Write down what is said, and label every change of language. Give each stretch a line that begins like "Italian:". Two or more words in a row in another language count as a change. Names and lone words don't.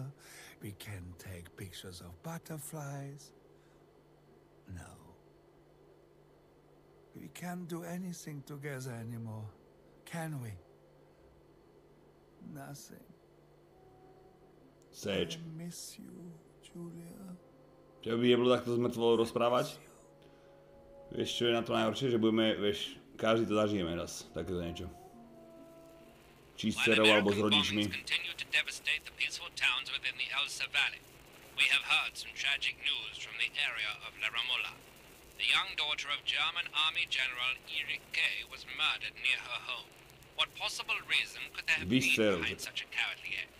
English: We can take pictures of butterflies. No. We can't do anything together anymore, can we? Nothing. Seč. I miss you, Julia.
Slovak: Že by nebolo takto s mŕtvou rozprávať? Vieš, čo je na to najhoršie? Že budeme, vieš, každý to zažijeme raz, takéto niečo. Či s dcerou, alebo s rodičmi.
English: We have heard some tragic news from the area of La Ramola. The young daughter of German Army General Erich K. was murdered near her home. What possible reason could there have been behind such a cowardly act?